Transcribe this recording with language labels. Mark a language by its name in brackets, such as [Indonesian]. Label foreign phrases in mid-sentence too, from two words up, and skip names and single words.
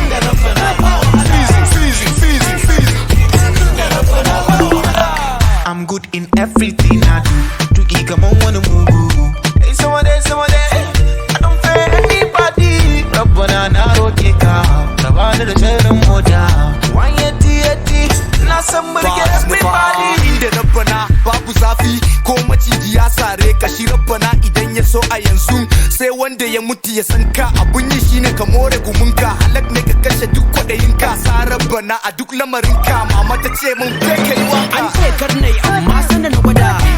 [English] Feezy, feezy, feezy, feezy. I'm good in everything I do. [Hausa] Tuki kaman wani mugu. [English] Hey, some of them, some of them. I don't fear anybody. [Hausa] Rabbana na roke ka. Ka bani da jarin mota. [English] One eighty, eighty. [Hausa] Na san burge Ba everybody. Inda Rabbana babu zafi, ko maciji ya sare ka shi Rabbana idan ya so a yanzu. Sai wanda ya mutu ya san ka, abun yi shine ka more gumunka. Halak ne ka kashe duk kwaɗayinka. Sa Rabbana a duk lamarinka. Mama ta ce mun kai kai waka. An ce kar na yi, amma sanda na gwada.